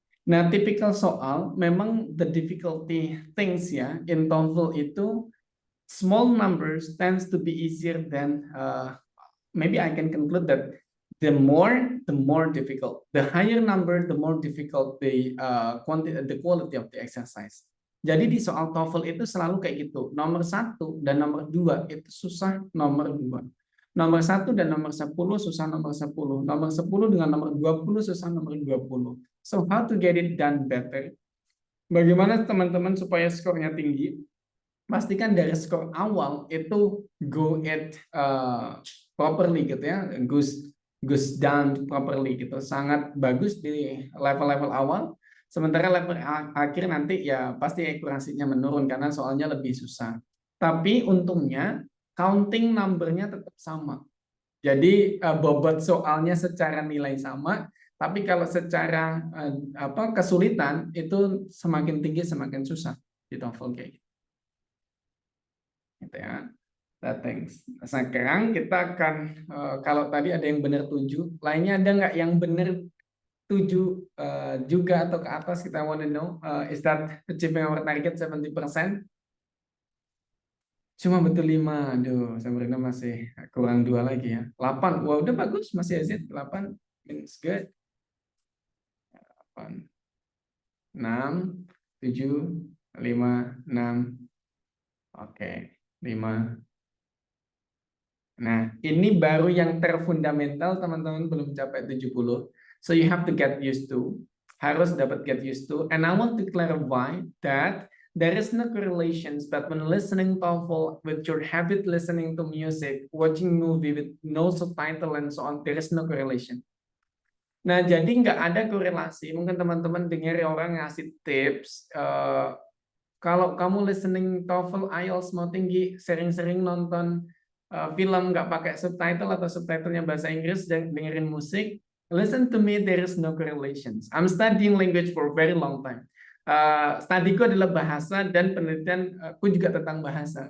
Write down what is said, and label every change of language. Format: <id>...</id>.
<id>Nah, tipikal soal memang</id> <en>the difficulty things ya in TOEFL itu small numbers tends to be easier than maybe I can conclude that the more difficult. The higher number, the more difficult the quality of the exercise.</en> <id>Jadi di soal TOEFL itu selalu kayak gitu. Nomor 1 dan nomor 2 itu susah nomor 2. Nomor 1 dan nomor 10 susah nomor 10. Nomor 10 dengan nomor 20 susah nomor 20.</id> <en>So how to get it done better?</en> <id>Bagaimana teman-teman supaya skornya tinggi? Pastikan dari skor awal itu</id> <en>go it properly</en> <id>gitu ya,</id> <en>goes down properly</en> <id>gitu. Sangat bagus di level-level awal. Sementara level akhir nanti ya pasti akurasinya menurun karena soalnya lebih susah. Tapi untungnya counting number-nya tetap sama. Jadi bobot soalnya secara nilai sama, tapi kalau secara kesulitan itu semakin tinggi semakin susah di TOEFL kayak gitu ya.</id> <en>Thanks.</en> <id>Sekarang kita akan kalau tadi ada yang benar 7, lainnya ada nggak yang benar 7 juga atau ke atas?</id> <en>Kita want to know is that achieving our target 70%?</en> <id>Cuma betul 5. Aduh, Sabrina masih kurang 2 lagi ya. 8. Wah, udah bagus masih Yazid.</id> <en>8 means good. 8. 6, 7, 5, 6.</en> <id>Oke, 5. Nah, ini baru yang terfundamental, teman-teman belum capai 70.</id> <en>So you have to get used to.</en> <id>Harus dapat</id> <en>get used to. And I want to clarify that there is no correlations between listening TOEFL with your habit listening to music, watching movie with no subtitle and so on. There is no correlation.</en> <id>Nah, jadi nggak ada korelasi. Mungkin teman-teman dengar orang ngasih tips. Kalau kamu listening TOEFL, IELTS mau tinggi, sering-sering nonton film nggak pakai subtitle atau subtitlenya bahasa Inggris dan dengerin musik.</id> <en>Listen to me, there is no correlations. I'm studying language for a very long time.</en> <id>Studiku adalah bahasa dan penelitianku juga tentang bahasa.</id>